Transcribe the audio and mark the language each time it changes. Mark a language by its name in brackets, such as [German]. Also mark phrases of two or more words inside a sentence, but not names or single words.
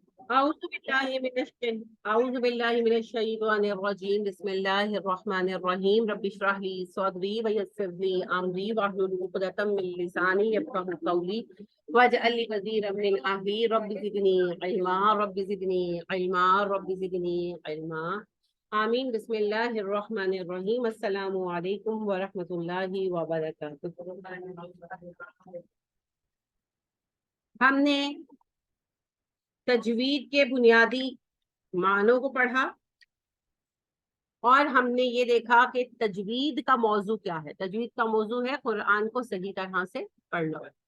[Arabic] أعوذ بالله من الشيطان الرجيم بسم الله الرحمن الرحيم رب اشرح لي صدري ويسر لي أمري واحلل عقدة من لساني يفقهوا قولي واجعل لي وزيرا من أهلي رب زدني علما رب زدني علما رب زدني علما آمين. بسم الله الرحمن الرحيم. السلام عليكم ورحمة الله وبركاته. [Urdu] ہم نے تجوید کے بنیادی معنوں کو پڑھا اور ہم نے یہ دیکھا کہ تجوید کا موضوع کیا ہے. تجوید کا موضوع ہے قرآن کو صحیح طرح سے پڑھنا.